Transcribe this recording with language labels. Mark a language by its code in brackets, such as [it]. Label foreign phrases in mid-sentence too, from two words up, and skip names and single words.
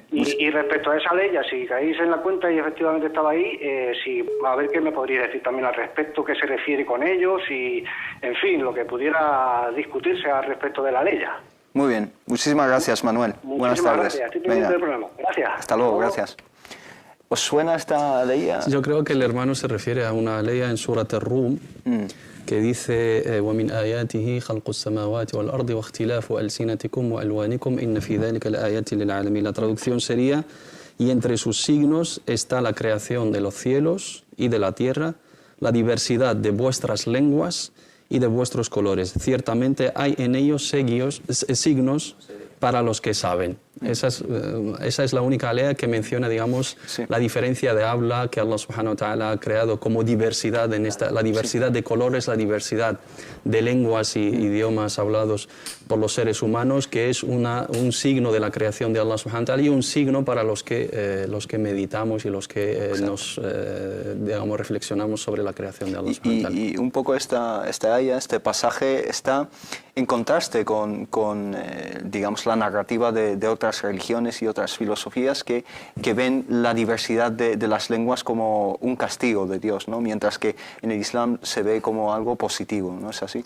[es] Y respecto a esa leya, si caéis en la cuenta y efectivamente estaba ahí, a ver qué me podría decir también al respecto, qué se refiere con ellos y, en fin, lo que pudiera discutirse al respecto de la leya. Muy bien. Muchísimas gracias, Manuel. Buenas tardes. Gracias. Estoy pendiente del programa. Gracias. Hasta luego, gracias. ¿Os suena esta leya? Yo creo que el hermano se refiere a una leya en Surat Ar-Rum que dice [ar] وَمِنْ آيَاتِهِ خَلْقُ السَّمَاوَاتِ وَالْأَرْضِ وَاخْتِلَافُ أَلْسِنَتِكُمْ وَأَلْوَانِكُمْ إِنَّ فِي ذَلِكَ لَآيَاتٍ لِلْعَالَمِينَ. [es] La traducción sería, y entre sus signos está la creación de los cielos y de la tierra, la diversidad de vuestras lenguas y de vuestros colores. Ciertamente hay en ellos signos para los que saben. Esa es la única ley que menciona, digamos, la diferencia de habla que Allah [ar] سبحانه وتعالى [es] ha creado como diversidad, la diversidad de colores, la diversidad de lenguas y idiomas hablados por los seres humanos, que es un signo de la creación de Allah [ar] سبحانه وتعالى [es] y un signo para los que meditamos y los que digamos, reflexionamos sobre la creación de Allah [ar] سبحانه وتعالى. [es] Y un poco este pasaje está en contraste con digamos, la narrativa de otras religiones y otras filosofías que ven la diversidad de las lenguas como un castigo de Dios, ¿no? Mientras que en el Islam se ve como algo positivo, ¿no es así?